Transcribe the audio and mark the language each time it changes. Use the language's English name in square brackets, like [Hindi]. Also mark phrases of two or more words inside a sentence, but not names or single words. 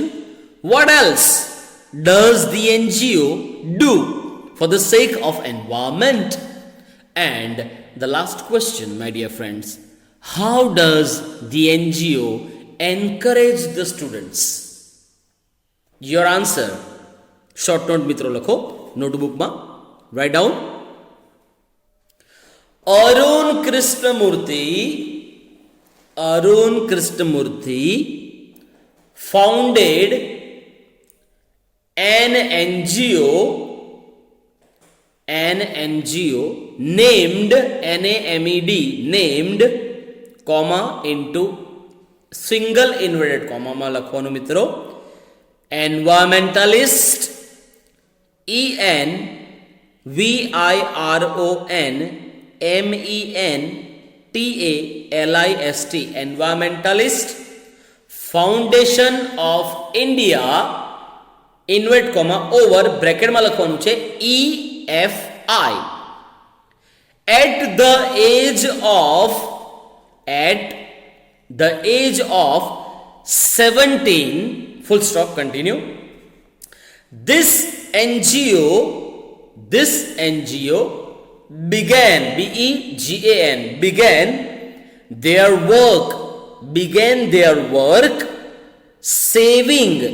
[English] What else does the NGO do for the sake of environment? And the last question, my dear friends, how does the NGO encourage the students? Your answer. Short note [Gujarati] મિત્રો લખો નોટબુકમાં. [English] Write down. Arun Krishnamurthy founded an NGO named NAMED, named, comma, into single inverted comma [Gujarati] માં લખવાનું મિત્રો, [English] environmentalist, ENVIRONMENTALIST, environmentalist, Foundation of India, invert comma over bracket [Gujarati] માં લખવાનું છે [English] EFI. At the age of 17, full stop, continue. This NGO began, began their work saving,